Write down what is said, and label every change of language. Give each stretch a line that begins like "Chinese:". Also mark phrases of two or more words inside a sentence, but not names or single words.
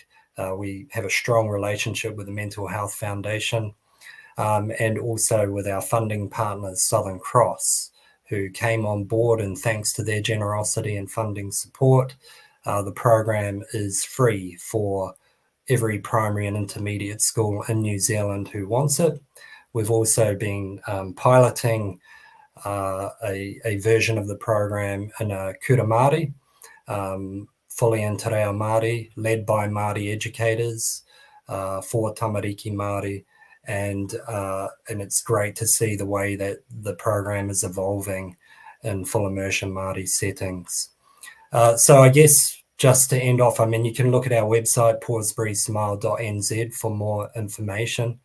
English: We have a strong relationship with the Mental Health Foundation, and also with our funding partners, Southern Cross, who came on board, and thanks to their generosity and funding support, the program is free for every primary and intermediate school in New Zealand who wants it. We've also been piloting a version of the program in a kura Māori, fully in
Māori: te reo Māori,
English: led by Māori educators for
Māori: tamariki Māori,
English: and it's great to see the way that the program is evolving in full immersion Māori settings. So I guess just to end off, I mean, you can look at our website, pawsburysmile.nz, for more information.